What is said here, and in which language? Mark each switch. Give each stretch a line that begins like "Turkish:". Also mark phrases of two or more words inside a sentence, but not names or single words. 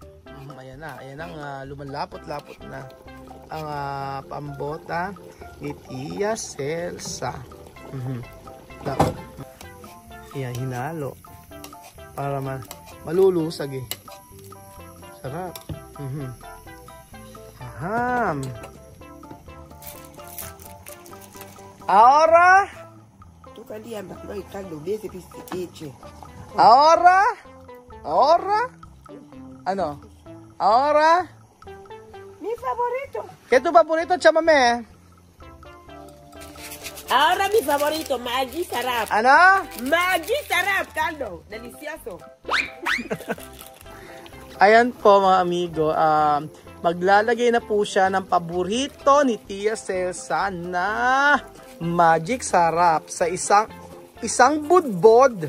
Filipino: Ayan na, ayan ang lumalapot-lapot na ang pambota ni Tia Celsa. Dapat ayan, hinalo para malulusag eh. Sarap. Aham.
Spanish: Ahora Ahora? Ahora? Ano? Ahora? Mi favorito. ¿Qué es tu favorito, chamame? Ahora mi favorito, Maggi Sarap.
Filipino: Ano?
Spanish: Maggi Sarap, caldo. Delicioso.
Filipino: Ayan po mga amigo, maglalagay na po siya ng paborito ni Tia Celsa na Magic Sarap sa isang budbod.